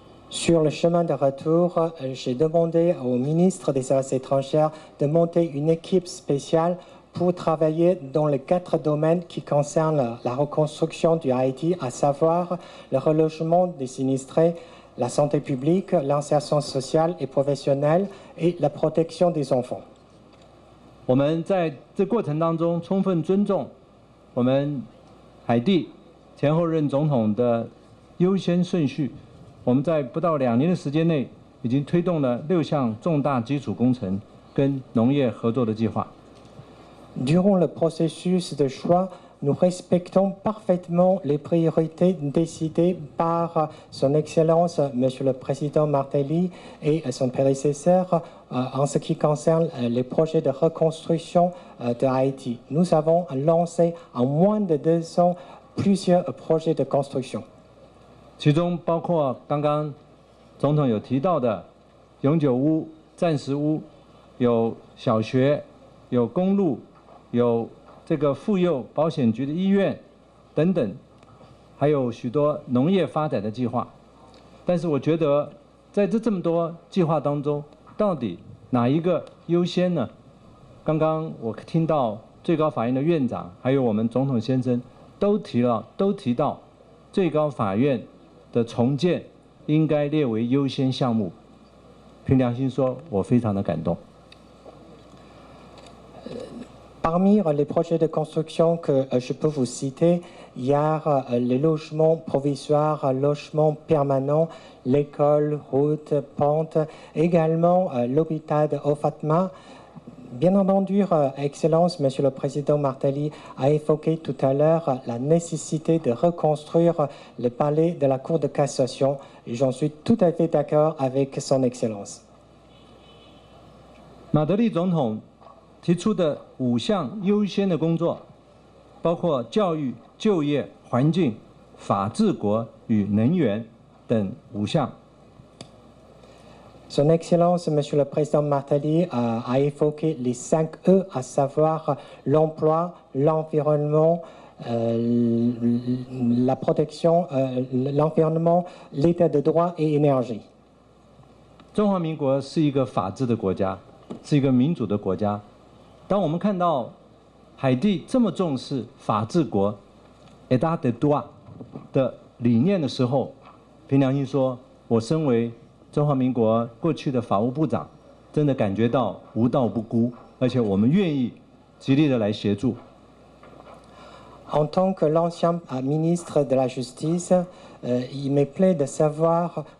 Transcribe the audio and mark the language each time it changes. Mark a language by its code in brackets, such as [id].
[fr] Sur le chemin de retour, j'ai demandé au ministre des Affaires étrangères de monter une équipe spéciale pour travailler dans les 4 domaines qui concernent la reconstruction du Haïti, à savoir le relogement des sinistrés, la santé publique, l'insertion sociale et professionnelle et la protection des enfants. [zh] 我们在这过程当中充分尊重我们海地前后任总统的优先顺序。我们在不到2年的时间内，已经推动了6项重大基础工程跟农业合作的计划。 [fr] Durant le processus de choix, nous respectons parfaitement les priorités décidées par Son Excellence, Monsieur le Président Martelly et son prédécesseur en ce qui concerne les projets de reconstruction de Haïti. Nous avons lancé en moins de 2 ans plusieurs projets de construction. [zh] 其中包括刚刚总统有提到的永久屋、暂时屋，有小学，有公路。有这个妇幼保险局的医院等等，还有许多农业发展的计划。但是我觉得，在这么多计划当中，到底哪一个优先呢？刚刚我听到最高法院的院长，还有我们总统先生都提到最高法院的重建应该列为优先项目。凭良心说，我非常的感动。 [fr] Parmi les projets de construction que je peux vous citer, il y a les logements provisoires, logements permanents, l'école, route, pente, également l'hôpital de Ofatma. Bien entendu, Excellence, Monsieur le Président Martelly a évoqué tout à l'heure la nécessité de reconstruire le palais de la Cour de cassation et j'en suis tout à fait d'accord avec Son Excellence. [zh] 马德里总统提出的5项优先的工作，包括教育、就业、环境、法治国与能源等5项。 [fr] Son Excellence, Monsieur le Président Martelly, a évoqué les 5 E, à savoir l'emploi, l'environnement, la protection, l'environnement, l'état de droit et énergie. [zh] 中华民国是一个法治的国家，是一个民主的国家。当我们看到海地这么重视法治国 （État de droit） 的理念的时候，凭良心说，我身为中华民国过去的法务部长，真的感觉到无道不孤，而且我们愿意极力的来协助。 [fr] En tant que l'ancien ministre de la Justice, il me plaît de savoir